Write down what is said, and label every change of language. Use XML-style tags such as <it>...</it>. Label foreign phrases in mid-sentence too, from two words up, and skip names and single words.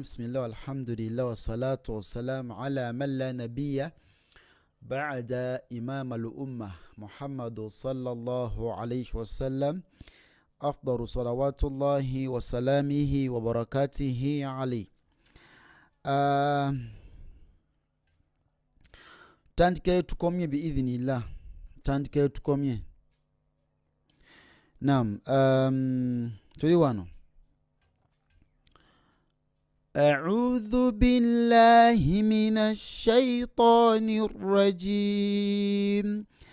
<ar>بسم الله والحمد لله والصلاة والسلام على من لا نبي بعد إمام الأمة محمد صلى الله عليه وسلم، أفضل صلوات الله وسلامه وبركاته عليه.</ar> <lg>تandike tukomye biidhnillah, tandike tukomye. Naam, tuli wano.</lg> <ar>أعوذ بالله من الشيطان الرجيم.</ar>